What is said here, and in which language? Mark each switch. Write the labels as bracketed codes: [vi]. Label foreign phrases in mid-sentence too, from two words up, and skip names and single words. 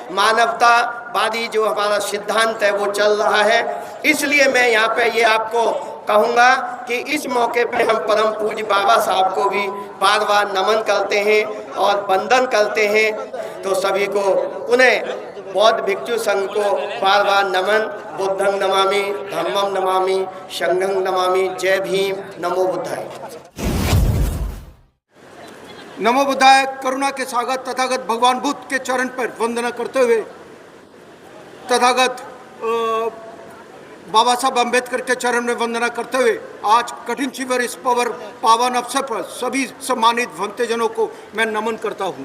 [hi] मानवतावादी जो हमारा सिद्धांत है वो चल रहा है। इसलिए मैं यहाँ पे ये आपको कहूँगा कि इस मौके पे हम परम पूज्य बाबा साहब को भी बार बार नमन करते हैं और वंदन करते हैं। तो सभी को पुनः बौद्ध भिक्षु संघ को बार बार नमन। [pi] बुद्धं नमामि, धम्मं नमामि, संघं नमामि। [hi] जय भीम, [pi] नमो बुद्धाय। नमो बुद्धाय। [hi] करुणा के सागर तथागत भगवान बुद्ध के चरण पर वंदना करते हुए, तथागत बाबा साहब अम्बेडकर के चरण में वंदना करते हुए आज कठिन शिविर इस पावन अवसर पर सभी सम्मानित भक्तजनों को मैं नमन करता हूँ।